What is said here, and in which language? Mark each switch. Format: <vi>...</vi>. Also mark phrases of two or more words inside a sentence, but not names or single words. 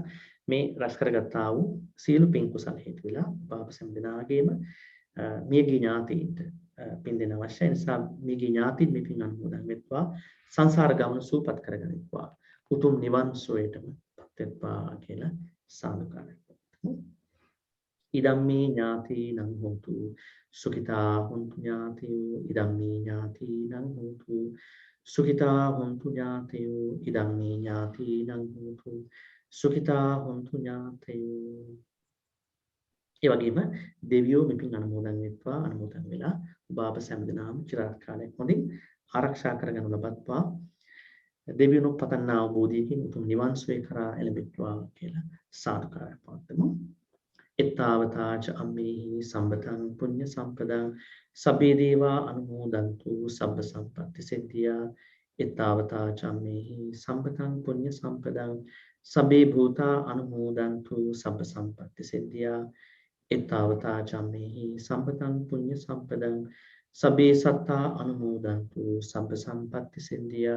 <si>මේ රස කරගත්තා වූ සියලු පින් කුසල හේතු වෙලා බාප සම්දිනාගේම මියගිය ඥාතීන්ට පින් දෙන අවශ්‍යයි. නිසා මියගිය ඥාතීන් මේ පින් අනුමෝදන් වෙත්වා සංසාර ගමන සූපත් කරගනිත්වා උතුම් නිවන් සුවයටම පත් වෙත්වා කියලා සාදුකාරයක්.</si> <pi>ඉදම්මේ ඥාතීනං හෝතු සුඛිතා හොන්තු ඥාතයෝ ඉදම්මේ ඥාතීනං හෝතු සුඛිතා හොන්තු ඥාතයෝ ඉදම්මේ ඥාතීනං හෝතු සුඛිතා හොන්තු ඥාතයෝ.</pi> <si>ඒ වගේම දෙවියෝ මෙපින් අනුමෝදන් වෙත්වා අනුමෝදන් වෙලා ඔබ අප සෑම චිරාත් කාලයක් හොඳින් ආරක්ෂා කරගනු ලබත්වා දෙවියන්ව පතන්නා අවබෝධයකින් උතුම් නිවන් සුවය කරා එළඹෙත්වා කියලා සාදුකාරයක් පවත්වමු.</si> <pi>එත්තාවතාච අම්මේහි සම්බතං පුඤ්ඤ සම්පදං සබ්බේ දේවා අනුමෝදන්තු සබ්බ සම්පත්ති සිද්ධියා. එත්තාවතාච අම්මේහි සම්බතං පුඤ්ඤ සම්පදං සබ්බේ භූතා අනුමෝදන්තු සබ්බ සම්පත්ති සිද්ධියා. එත්තාවතාච අම්මේහි සම්බතං පුඤ්ඤ සම්පදං සබ්බේ සත්තා අනුමෝදන්තු සබ්බ සම්පත්ති සිද්ධියා.</pi>